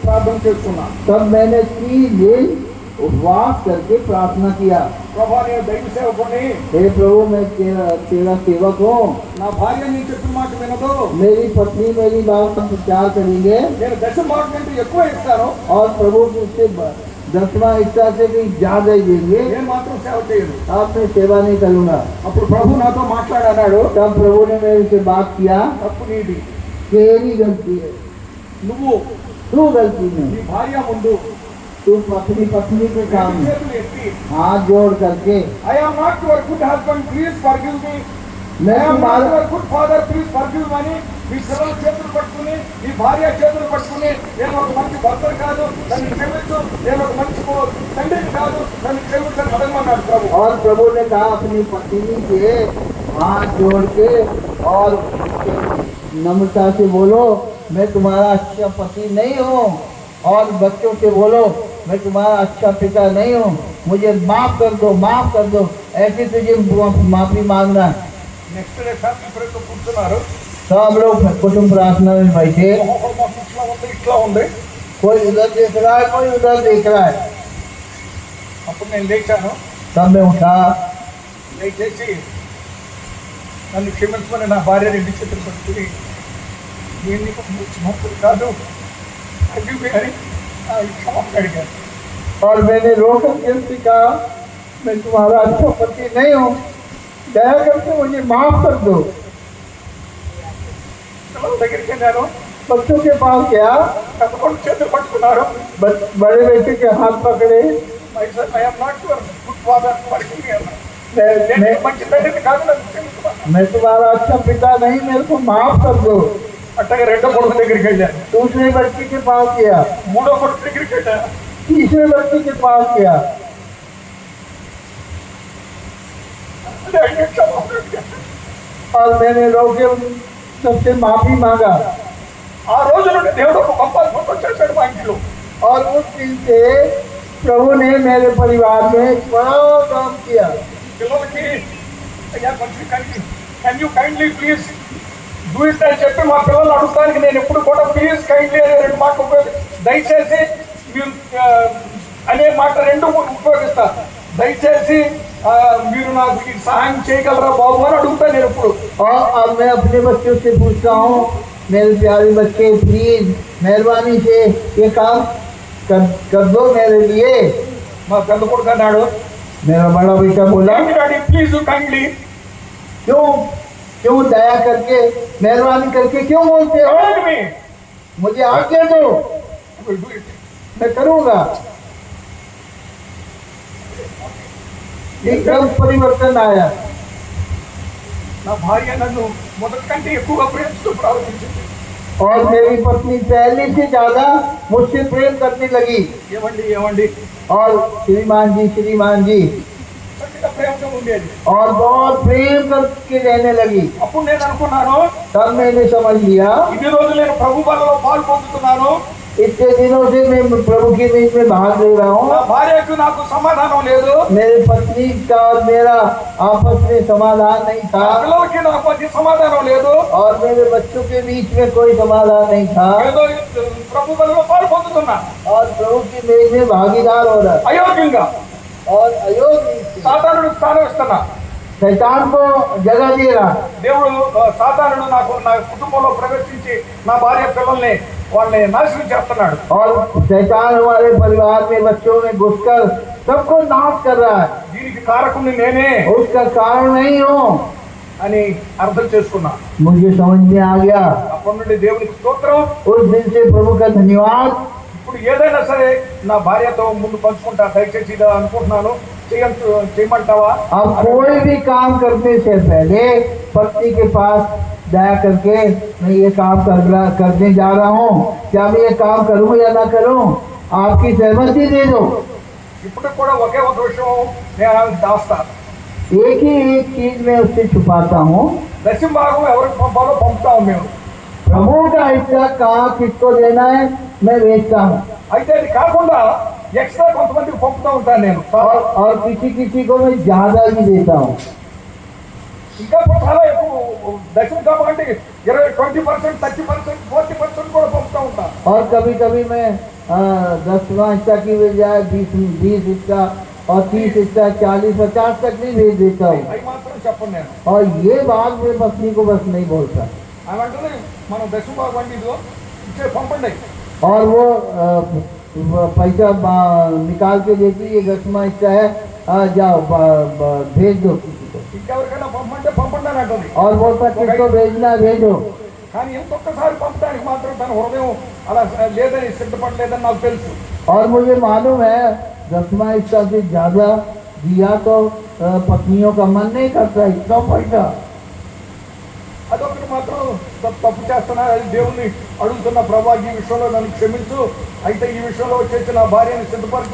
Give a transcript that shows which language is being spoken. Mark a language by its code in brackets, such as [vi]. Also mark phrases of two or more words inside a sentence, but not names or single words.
[te] ప్రార్థన చేస్తున్నా. [hi] तब मैंने 3 दिन उपवास करके प्रार्थना किया, [te] ప్రభా నేను దైవ సేవకుని, [hi] हे प्रभु मैं तेरा सेवक हूँ, [te] నా భార్య నీ చెప్పిన మాట వినదు, [hi] मेरी पत्नी मेरी बात का प्रचार करेंगे [te] నేను దశమ భాగం కంటే ఎక్కువ ఇస్తాను, [hi] और प्रभु से 10वां हिस्सा से भी ज्यादा ही देंगे, [te] నేను మాత్రం సేవ చేయను. [hi] अब मैं सेवा नहीं करूँगा। [te] అప్పుడు ప్రభు నాతో మాట్లాడాడు, [hi] तब प्रभु ने मेरे से बात किया, [te] తప్పు నీది, [hi] तेरी गलती है, [te] నువ్వు [hi] तू गलती [te] నీ [hi] नहीं, [te] భార్య ముందు [hi] तू अपनी पत्नी के काम [te] రెండు చేతులు ఎత్తి, [hi] हाथ जोड़ करके [en] I am not your good husband, please forgive me, [hi] मैं [en] I am not [hi] तुम्हारा [en] your good father, please forgive [te] అని మీ పిల్లల చేతులు పట్టుకుని, మీ భార్య చేతులు పట్టుకుని, నేను ఒక మంచి భర్తను కాదు నన్ను క్షమించు, నేను ఒక మంచి తండ్రిని కాదు నన్ను క్షమించని అడగమన్నాడు ప్రభు. [hi] और प्रभु ने कहा अपनी पत्नी के हाथ जोड़ के और नम्रता से बोलो, मैं तुम्हारा अच्छा पति नहीं हूँ, और बच्चों से बोलो मैं तुम्हारा अच्छा पिता नहीं हूँ, मुझे माफ कर दो, माफ कर दो, ऐसे तुझे माफी मांगना है। [en] next day family friends కూర్చున్నారు, [hi] सब लोग कुटुंब प्रार्थना में बैठे, [te] ఇట్లా ఉంది. [hi] कोई उधर देख रहा है, कोई उधर देख रहा है। [te] అప్పుడు నేను లేచాను, [hi] तब मैं उठा, [te] లేచేసి నన్ను క్షమించమని నా భార్య రెండు చేతులు పట్టుకుని, నేను నీకు మంచి భక్తుడు కాదు అని క్షమాపణ అడిగాను. [hi] और मैंने रोकर के उससे कहा, मैं तुम्हारा अच्छा पति नहीं हूँ, दया करके मुझे माफ कर दो। [te] పిల్లల దగ్గరికి వెళ్ళాను, [hi] बच्चों के पास गया, [te] పెద్ద కొడుకు చేతులు పట్టుకున్నారు, [hi] बड़े बेटे के हाथ पकड़े, [en] I'm not your good father forgive me [te] అన్నాను. నేను [hi] मैं, [te] నీకు మంచి తండ్రిని కాదు నన్ను క్షమించమన్నాను. [hi] मैं तुम्हारा अच्छा पिता नहीं, मेरे को माफ कर दो। [te] అట్టగా రెండో కొడుకు దగ్గరికి వెళ్ళాను, [hi] दूसरे बच्चे के पास गया, [te] మూడో కొడుకు దగ్గరికి వెళ్ళాను, [hi] तीसरे बच्चे के पास गया, [te] ఆయనకి క్షమాపణ అడిగాను. [hi] और मैंने रोके उन सबसे माफी मांगा। [te] ఆ రోజు నుండి దేవుడు ఒక గొప్ప అద్భుతం చేశాడు మా ఇంట్లో. [hi] और उस दिन से प्रभु ने मेरे परिवार में एक बड़ा काम किया। [te] పిల్లలకి అయ్యా కొంచెం [en] can you kindly please do it [te] అని చెప్పి మా పిల్లలు అడుగుతానికి నేను ఎప్పుడు కూడా [en] please kindly [te] అనే రెండు మాటలు దయచేసి మీరు అనే మాట రెండు ఉపయోగిస్తారు. దయచేసి మీరు నాకు ఈ సహాయం చేయగలరా బాబు అని అడుగుతాను నేను ఎప్పుడు. [hi] और अब मैं अपने बच्चों से पूछता हूँ, मेरे प्यारे बच्चे प्लीज मेहरबानी से ये काम कर दो मेरे लिए। [te] మా పెద్ద కొడుకు అన్నాడు, [hi] मेरा बड़ा बेटा बोला, [en] Daddy please kindly, [hi] क्यों क्यों दया करके मेहरबानी करके क्यों बोलते हो, मुझे आज्ञा दो, मैं करूँगा। एकदम परिवर्तन आया। [te] నా భార్య నన్ను మొదటి కంటే ఎక్కువగా ప్రేమిస్తూ ప్రారంభించింది. [hi] और मेरी पत्नी पहले से ज्यादा मुझसे प्रेम करने लगी। [te] ఏమండి ఏమండి [hi] और श्रीमान जी [te] చక్కగా ప్రేమగా ఉండేది. [hi] और बहुत प्रेम करके रहने लगी। [te] అప్పుడు నేను అనుకున్నాను, [hi] तब मैंने समझ लिया, [te] ఇన్ని రోజులు నేను ప్రభు బలలో పాలు పొందుతున్నాను, [hi] इतने दिनों से मैं प्रभु के बीच में भाग ले रहा [te] నా [hi] हूँ, [te] భార్యకు నాకు సమాధానం లేదు, [hi] मेरे पत्नी का और मेरा आपस में समाधान नहीं [te] నా [hi] था, [te] పిల్లలకి నాకు మధ్య సమాధానం లేదు, [hi] और मेरे बच्चों के बीच में कोई समाधान नहीं था, [te] ఏదో ప్రభు బలలో పాలు పొందుతున్నా [hi] और प्रभु की मेज में भागीदार हो रहा [te] అయోగ్యంగా [hi] और अयोग्य [te] సాతానుడు స్థానం ఇస్తున్నా. [hi] शैतान को जगह दे रहा। [te] దేవుడు సాతానుడు నాకు నా కుటుంబంలో ప్రవేశించి నా భార్య పిల్లల్ని వాళ్ళని నాశనం చేస్తున్నాడు. [hi] और शैतान हमारे परिवार में बच्चों में घुसकर सबको नाश कर रहा है। [te] దీనికి కారకుని నేనే [hi] उसका कारण नहीं हूँ, [te] అని అర్థం చేసుకున్నా. [hi] मुझे समझ में आ गया। [te] అప్పటి నుండి దేవునికి స్తోత్రం. [hi] उस दिन से प्रभु का धन्यवाद। [te] ఇప్పుడు ఏదైనా సరే నా భార్యతో ముందు పంచుకుంటా, దయచేసి ఇది అనుకుంటున్నాను చేయమంటావా. [hi] अब कोई भी काम करने से पहले पत्नी के पास दया करके मैं ये काम करने जा रहा हूँ, क्या मैं ये काम करूँ या ना करूँ, आपकी सहमति दे दो। [te] ఇప్పుడు కూడా ఒకే ఒక విషయం నేను దాస్తా, [hi] एक ही एक चीज मैं उससे छुपाता हूँ, [te] దశమ భాగం ఎవరికి పంపాలో పంపుతాము మేము. [hi] प्रभु का हिस्सा कहाँ किसको देना है मैं भेजता हूँ, [te] అయితే అది కాకుండా ఎక్స్ట్రా కొంతమందికి పంపుతూ ఉంటాను నేను. [hi] और किसी को मैं ज्यादा ही देता हूँ। [te] ఇంకా చాలా ఎక్కువ దశమ భాగం అంటే 20%, 30%, 40% కూడా పంపుతూ ఉంటాను. [hi] और कभी कभी मैं 10वां हिस्सा की बजाय 20 हिस्सा और 30 हिस्सा 40 50 तक भी भेज देता हूँ। [te] అవి మాత్రం చెప్పండి నేను. [hi] और ये बात मेरे पत्नी को बस नहीं बोलता। [te] ఆమె అంటుంది మనం దశభాగం వండి ఇదిగో ఇచ్చే పంపండి. [hi] और वो पैसा निकाल के देती, ये 10वां हिस्सा है, जाओ भेज दो किसी को। [te] ఇంకెవరికైనా పంపంటే పంపండి అని అంటుంది. [hi] और बोलता किसको भेजना भेजो। [te] కానీ ఇంకొకసారి పంపడానికి మాత్రం తన హృదయం అలా లేదని సిద్ధపడలేదని నాకు తెలుసు. [hi] और मुझे मालूम है 10वां हिस्सा से ज्यादा दिया तो पत्नियों का मन नहीं करता इतना पैसा। [te] అదొకటి మాత్రం తప్పు చేస్తున్నా, అది దేవుణ్ణి అడుగుతున్న, ప్రభా ఈ విషయంలో నన్ను క్షమించు, అయితే ఈ విషయంలో వచ్చేసి నా భార్యని సిద్ధపరచు.